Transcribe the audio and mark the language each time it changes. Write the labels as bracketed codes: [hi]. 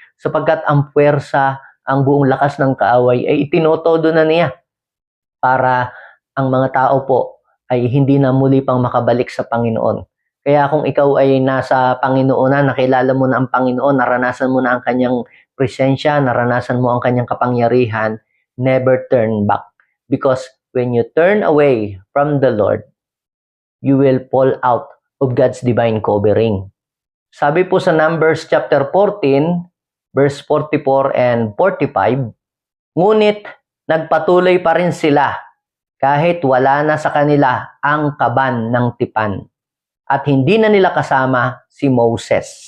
[tl] Sapagkat ang puwersa, ang buong lakas ng kaaway ay itinotodo na niya para ang mga tao po ay hindi na muli pang makabalik sa Panginoon. Kaya kung ikaw ay nasa Panginoon na, nakilala mo na ang Panginoon, naranasan mo na ang kanyang presensya, naranasan mo ang kanyang kapangyarihan, [en] never turn back. Because when you turn away from the Lord, you will fall out of God's divine covering. [tl] Sabi po sa [en] Numbers chapter 14, verse 44 and 45, [tl] ngunit nagpatuloy pa rin sila kahit wala na sa kanila ang kaban ng tipan at hindi na nila kasama si Moses.